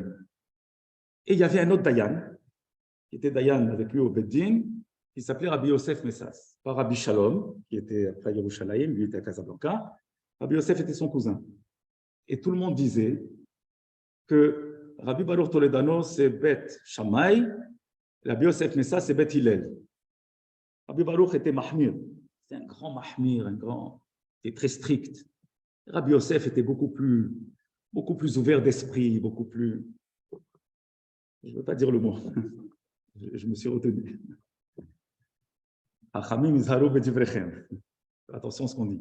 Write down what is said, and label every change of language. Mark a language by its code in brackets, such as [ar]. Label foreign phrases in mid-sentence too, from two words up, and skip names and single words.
[fr] Et il y avait un autre Dayan, qui était Dayan avec lui au Beddin, qui s'appelait Rabbi Yosef Messas. Pas Rabbi Shalom, qui était après Yerushalayim, lui était à Casablanca. Rabbi Yosef était son cousin. Et tout le monde disait que Rabbi Baruch Toledano, c'est Bet Shammai, Rabbi Yosef Messas, c'est Bet Hillel. Rabbi Baruch était Mahmir. C'est un grand Mahmir, il était très strict. Rabbi Yosef était beaucoup plus ouvert d'esprit, beaucoup plus... Je ne veux pas dire le mot. Je me suis retenu. Attention à ce qu'on dit.